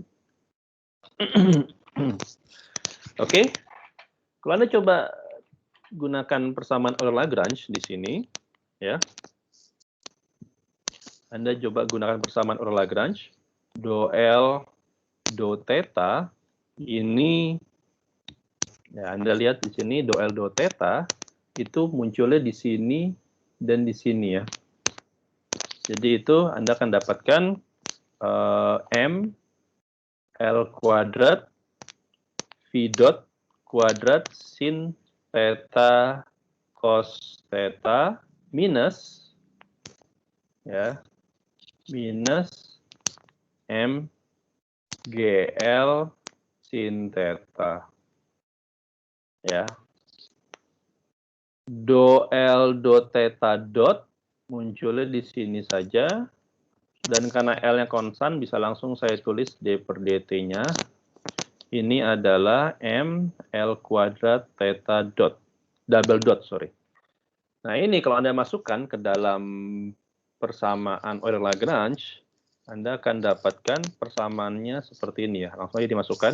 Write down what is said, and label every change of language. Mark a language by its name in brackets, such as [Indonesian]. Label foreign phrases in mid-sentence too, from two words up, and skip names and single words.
[Indonesian] Oke, kalau Anda coba gunakan persamaan Euler-Lagrange di sini, ya. Anda coba gunakan persamaan Euler-Lagrange, do L, do theta, ini, ya Anda lihat di sini do L, do theta, itu munculnya di sini dan di sini ya. Jadi itu Anda akan dapatkan M L kuadrat V dot kuadrat sin theta cos theta minus ya minus M GL sin theta ya. Do L do theta dot munculnya di sini saja, dan karena L-nya konstan bisa langsung saya tulis D per dt-nya. Ini adalah M L kuadrat theta dot, double dot, sorry. Nah ini kalau Anda masukkan ke dalam persamaan Euler-Lagrange, Anda akan dapatkan persamaannya seperti ini ya. Langsung aja dimasukkan.